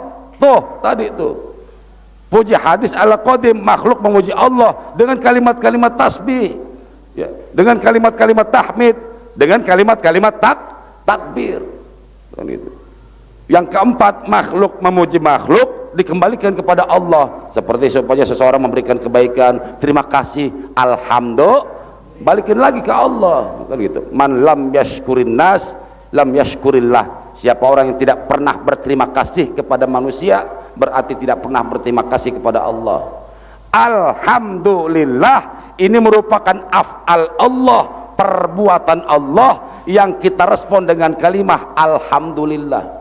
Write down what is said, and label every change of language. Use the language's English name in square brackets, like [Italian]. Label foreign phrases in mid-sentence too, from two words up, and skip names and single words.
[Indonesian] Tuh tadi tuh, puji hadis ala qadim, makhluk memuji Allah dengan kalimat-kalimat tasbih ya, dengan kalimat-kalimat tahmid, dengan kalimat-kalimat takbir kan itu. Yang keempat, makhluk memuji makhluk dikembalikan kepada Allah, seperti supaya seseorang memberikan kebaikan, terima kasih, alhamdulillah, balikin lagi ke Allah kan gitu. [Arabic] من لم يشكر الناس لم يشكر الله. [Indonesian] Siapa orang yang tidak pernah berterima kasih kepada manusia, berarti tidak pernah berterima kasih kepada Allah. Alhamdulillah, ini merupakan af'al Allah, perbuatan Allah yang kita respon dengan kalimah alhamdulillah.